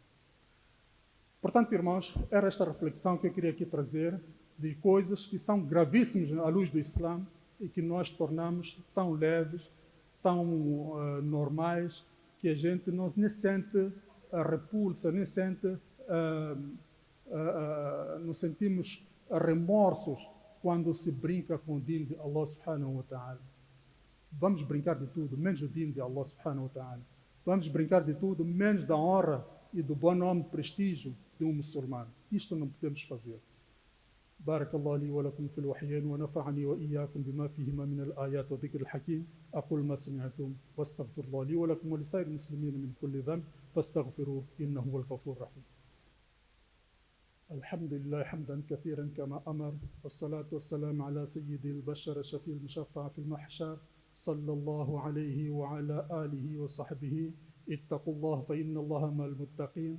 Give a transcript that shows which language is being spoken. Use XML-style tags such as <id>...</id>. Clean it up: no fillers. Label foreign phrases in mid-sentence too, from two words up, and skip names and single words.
<pt>Portanto, irmãos, era esta reflexão que eu queria aqui trazer de coisas que são gravíssimas à luz do Islã e que nós tornamos tão leves, tão normais, que a gente nem sente a repulsa, nem sente, não sentimos remorsos quando se brinca com o dino de</pt> <ar>الله سبحانه وتعالى.</ar> <pt>Vamos brincar de tudo, menos o dino de</pt> <ar>الله سبحانه وتعالى.</ar> <pt>Vamos brincar de tudo, menos da honra e do bom nome e prestígio de um muçulmano. Isto não podemos fazer.</pt> <ar>بارك الله لي ولكم في الوحيين ونفعني وإياكم بما فيهما من الآيات وذكر الحكيم أقول ما سمعتم واستغفر الله لي ولكم ولسائر المسلمين من كل ذنب فاستغفروه إنه هو الغفور الرحيم. الحمد لله حمدا كثيرا كما أمر والصلاة والسلام على سيد البشر شفيع المشفع في المحشر صلى الله عليه وعلى آله وصحبه اتقوا الله فإن الله مع المتقين.</ar>